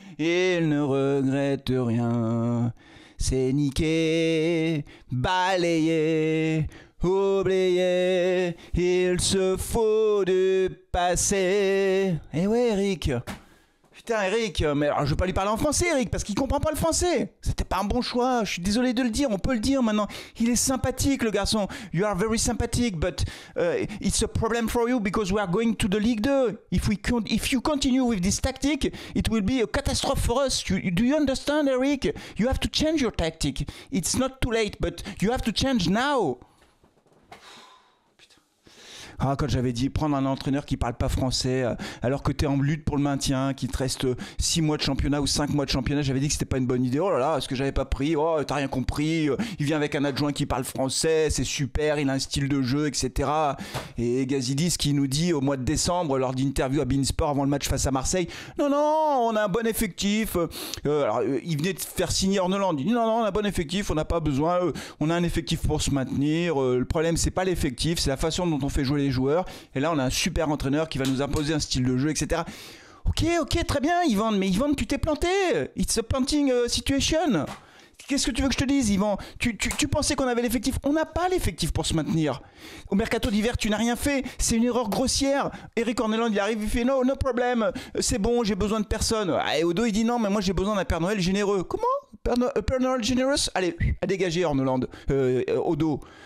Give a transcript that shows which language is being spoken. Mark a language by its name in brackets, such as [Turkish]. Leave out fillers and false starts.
[French] il ne regrette rien. C'est niqué, balayé, oublié, il se faut du passé. Eh ouais, Eric. Putain, Eric, mais alors je vais pas lui parler en français, Eric, parce qu'il comprend pas le français. C'était pas un bon choix, je suis désolé de le dire, on peut le dire maintenant. Il est sympathique, le garçon. [English] You are very sympathetic, but it's a problem for you because we are going to the League 2. If you continue with this tactic, it will be a catastrophe for us. Do you understand, Eric? You have to change your tactic. It's not too late, but you have to change now. [French] Ah, quand j'avais dit prendre un entraîneur qui parle pas français alors que tu es en lutte pour le maintien, qu'il te reste 6 mois de championnat ou 5 mois de championnat, j'avais dit que c'était pas une bonne idée. Oh là là, est-ce que j'avais pas pris? Oh, t'as rien compris. Il vient avec un adjoint qui parle français, c'est super, il a un style de jeu, etc. Et Gazidis qui nous dit au mois de décembre, lors d'interview à Beansport avant le match face à Marseille, non, on a un bon effectif. Il venait de faire signer Orneland. Il dit non, on a un bon effectif, on n'a pas besoin. On a un effectif pour se maintenir. Le problème, c'est pas l'effectif, c'est la façon dont on fait jouer les joueurs, et là on a un super entraîneur qui va nous imposer un style de jeu, etc. Ok, très bien Yvan, mais Yvan, tu t'es planté. [English] It's a planting situation. [French] Qu'est-ce que tu veux que je te dise, Yvan? Tu pensais qu'on avait l'effectif? On n'a pas l'effectif pour se maintenir. Au mercato d'hiver, tu n'as rien fait. C'est une erreur grossière. Eric Orneland, il arrive, il fait no problème. C'est bon, j'ai besoin de personne. Et Odo, il dit non, mais moi j'ai besoin d'un Père Noël généreux. Comment? Père Noël generous? Allez, à dégager, Orneland. Odo.